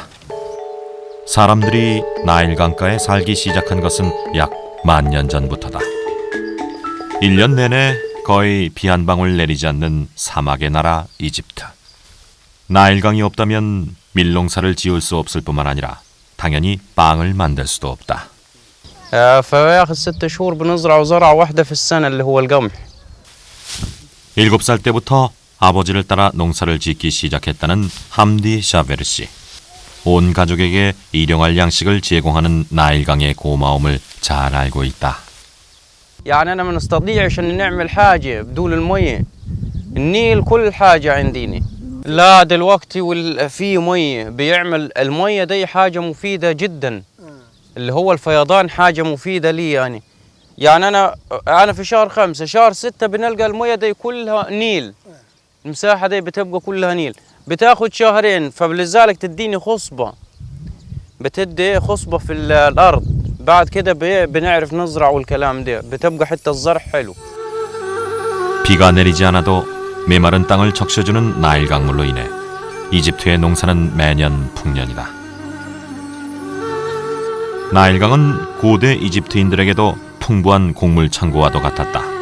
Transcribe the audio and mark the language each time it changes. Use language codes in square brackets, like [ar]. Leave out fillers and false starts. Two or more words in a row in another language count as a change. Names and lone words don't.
[ko] 사람들이 나일강가에 살기 시작한 것은 약 10,000년 전부터다. 1년 내내 거의 비 한 방울 내리지 않는 사막의 나라 이집트. 나일강이 없다면 밀농사를 지을 수 없을 뿐만 아니라 당연히 빵을 만들 수도 없다. [ar] فياخذ 6 شهور بنزرع زرعة واحدة في السنة اللي هو القمح. [ko] 7살 때부터 아버지를 따라 농사를 짓기 시작했다는 함디 샤베르 씨. 온 가족에게 일용할 양식을 제공하는 나일강의 고마움을 잘 알고 있다. [ar] يعني أنا ما نستطيع عشان نعمل حاجة بدون المية. النيل كل حاجة عندنا. لا دلوقتي في مية بيعمل المية دي حاجة مفيدة جدا. اللي هو الفيضان حاجة مفيدة لي يعني أنا في شهر 5 شهر 6 بنلقى المية دي كلها نيل. المساحة دي بتبقى كلها نيل. بتاخد شهرين فلذلك تديني خصبة. بتدي خصبة في الأرض. بعد كده بنعرف نزرع والكلام ده. بتبقى حتى الزرع حلو. [ko] 비가 내리지 않아도 메마른 땅을 적셔주는 나일강물로 인해 이집트의 농사는 매년 풍년이다. 나일강은 고대 이집트인들에게도 풍부한 곡물 창고와도 같았다.